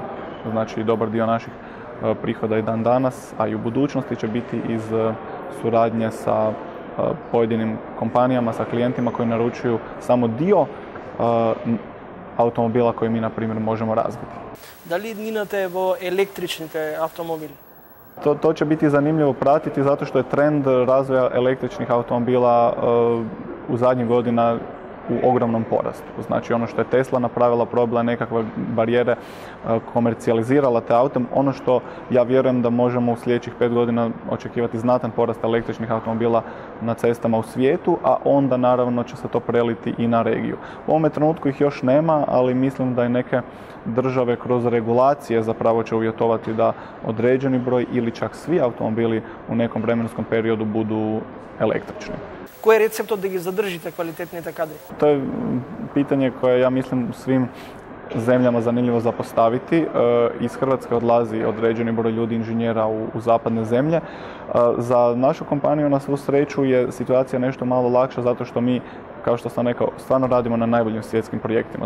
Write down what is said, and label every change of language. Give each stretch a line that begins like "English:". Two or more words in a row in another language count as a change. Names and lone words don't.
Croatian: Znači, dobar dio naših prihoda i dan danas, a i u budućnosti će biti iz suradnje sa pojedinim kompanijama, sa klijentima koji naručuju samo dio automobila koji mi, na primjer, možemo razviti.
Macedonian: Da li idnинате во електричните автомобили?
Croatian: To će biti zanimljivo pratiti zato što je trend razvoja električnih automobila u zadnjih godina u ogromnom porastu. Znači, ono što je Tesla napravila, probila nekakve barijere, komercijalizirala te aute. Ono što ja vjerujem da možemo u sljedećih 5 godina očekivati znatan porast električnih automobila na cestama u svijetu, a onda naravno će se to preliti i na regiju. U ovome trenutku ih još nema, ali mislim da i neke države kroz regulacije zapravo će uvjetovati da određeni broj ili čak svi automobili u nekom vremenskom periodu budu električni.
Macedonian: Кој е рецептот да ги задржите квалитетните кадри?
Croatian: To je pitanje koje ja mislim svim zemljama zanimljivo za postaviti. Iz Hrvatske odlazi određeni broj ljudi, inženjera u zapadne zemlje. Za našu kompaniju, na svu sreću, je situacija nešto malo lakša zato što mi, kao što sam rekao, stvarno radimo na najboljim svjetskim projektima.